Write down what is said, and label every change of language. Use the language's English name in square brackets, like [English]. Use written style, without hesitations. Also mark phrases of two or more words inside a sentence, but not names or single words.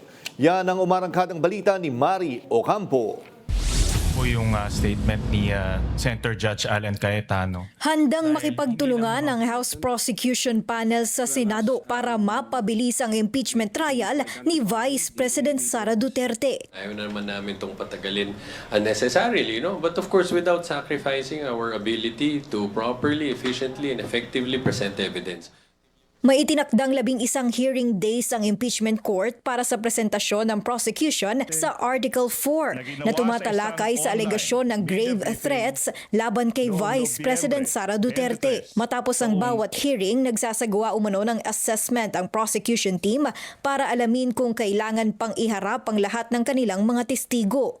[Filipino] Yan ang umarangkadang balita ni Mari Ocampo. Po yung statement ni Senator Judge Alan Cayetano. Handang makipagtulungan ang House Prosecution Panel sa Senado para mapabilis ang [English] impeachment trial [Filipino] ni Vice President Sara Duterte. Ayaw na naman namin itong patagalin unnecessarily, no? [English] But of course, without sacrificing our ability to properly, efficiently, and effectively present evidence. [Filipino] May itinakdang 11 [English] hearing days [Filipino] ang [English] impeachment court [Filipino] para sa presentasyon ng prosecution sa Article 4 na tumatalakay sa alegasyon ng [English] grave threats [Filipino] laban kay Vice President Sara Duterte. Matapos ang bawat hearing, nagsasagawa umano ng assessment ang [English] prosecution team [Filipino] para alamin kung kailangan pang iharap ang lahat ng kanilang mga testigo.